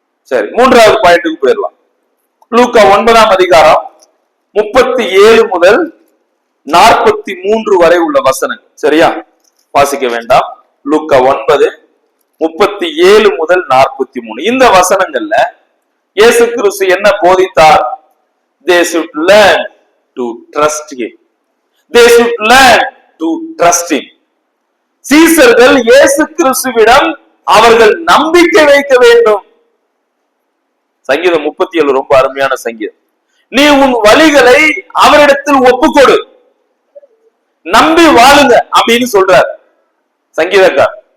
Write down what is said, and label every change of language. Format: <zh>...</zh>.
<ta>சரி, மூன்றாவது பாயிண்ட்டுக்கு போயிடலாம். லூக்கா 9ஆம் அதிகாரம் 37 முதல் 43 வரை உள்ள வசனங்கள். சரியா, வாசிக்க வேண்டாம். லூக்கா 9:37 முதல் 43 இந்த வசனங்கள்ல இயேசு கிறிஸ்து என்ன போதித்தார்?</ta> <en>They should learn to trust him. They should learn to trust him.</en> <ta>சீசர்கள் இயேசு கிறிஸ்துவிடம் அவர்கள் நம்பிக்கை வைக்க வேண்டும். சங்கீதம் 37 ரொம்ப அருமையான சங்கீதம். நீ உன் வழிகளை அவரிடத்தில் ஒப்புக்கொடு, நம்பி வாழுங்க அப்படின்னு சொல்றார் சங்கீதக்கார்.</ta>